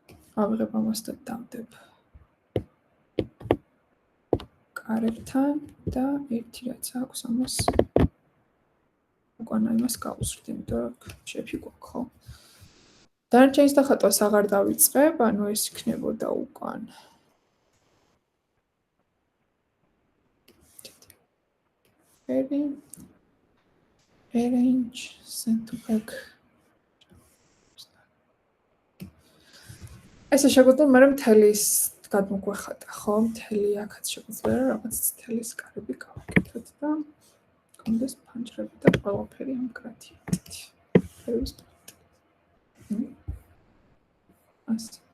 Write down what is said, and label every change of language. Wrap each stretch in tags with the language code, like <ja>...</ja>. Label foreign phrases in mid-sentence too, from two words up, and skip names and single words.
<ka>ავიღებ ამას და დავდებ კარებთან და ერთი რაც აქვს ამას უკან იმას გავუსვით, იმიტომ რომ შეფი გვაქვს, ხო? დანარჩენის დახატვას აღარ დავიწყებ, ანუ ეს იქნებოდა უკან.</ka> <en>Arrange, send to back.</en> <ka>ესე შეგვიძლია მე მთელი ის გადმოგვეხატა, ხო? მთელი აქაც შეგვიძლია რაღაც მთელი კარები გავაკეთოთ და კონდეს პანჯრები და ყველაფერი ამ გრადიენტით. ფერის ასე.</ka>